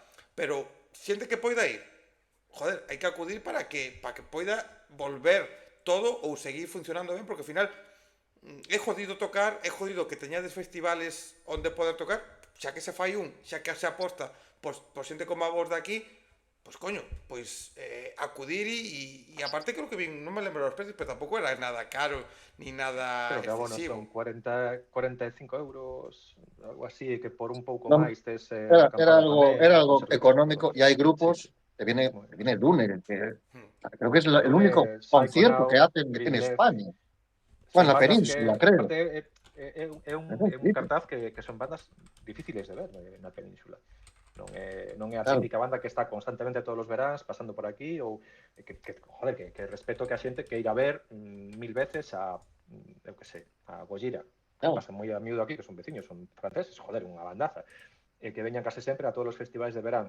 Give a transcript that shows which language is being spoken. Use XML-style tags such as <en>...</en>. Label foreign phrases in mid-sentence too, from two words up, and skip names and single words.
<gl>Pero xente que poida ir, joder, hai que acudir para que poida volver todo ou seguir funcionando ben, porque ao final é jodido tocar, é jodido que teñades festivales onde poder tocar, xa que se fai xa que se aposta por xente como a vos de aquí, pois coño, pois acudir e aparte creo que vin, non me lembro os precios, pero tampouco era nada caro ni nada Pero que abonos excesivo. son 45 euros, algo así, que por un pouco</gl> <es>No,</es> <gl>máis tes</gl> <es>era algo</es> <gl>servicios,</gl> <es>económico y hay grupos sí. que viene Dune, que creo que es el Dune, único concierto que Psychonaut, hacen Green en Left. España.</es> <gl>Son</gl> <es>En la</es> <gl>bandas</gl> <es>península,</es> <gl>que,</gl> <es>creo.</es> <gl>aparte, é un cartaz que son bandas difíciles de ver na península. Non é a típica banda que está constantemente todos os veráns pasando por aquí, ou que respeto que a xente que ir a ver 1000 veces a, eu que sei, a Gojira, que pasan moi a miúdo aquí, que son veciños, son franceses, unha bandaza, que veñan case sempre a todos os festivais de verán.</gl>